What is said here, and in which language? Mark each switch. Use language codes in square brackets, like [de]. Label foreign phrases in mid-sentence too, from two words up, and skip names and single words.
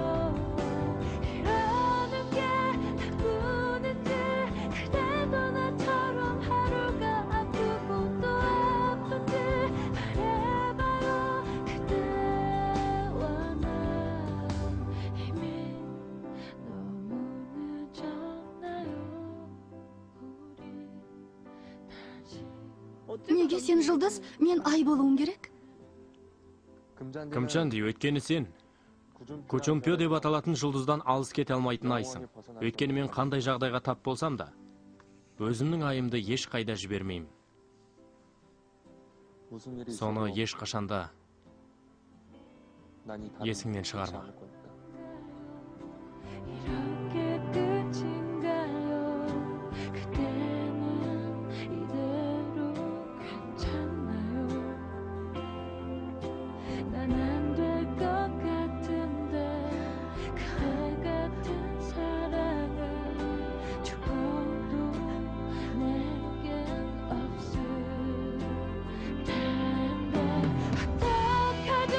[ko] 이러는 게 나뿐인지 그대도 나처럼 하루가 아프고 또 아픈지 말해봐요. 그대와 난 이미 너무 늦었나요? 우리 다시 [kk] Неге сен жұлдыз, мен ай болуым керек? Кымчанди, өйткені сен Кучумпё деп аталатын жұлдыздан алыс кете алмайтын айсың. Өйткені мен қандай жағдайға тап болсам да, өзімнің айымды еш қайда жібермеймін. Соны еш қашанда есіңнен шығарма. [ko] 이런 게 끝인가요? 그대는 이대로 괜찮나요? 난 안 될 것 같은데 그대 같은 사랑은 죽어도 내겐 없을 텐데 어떡하죠?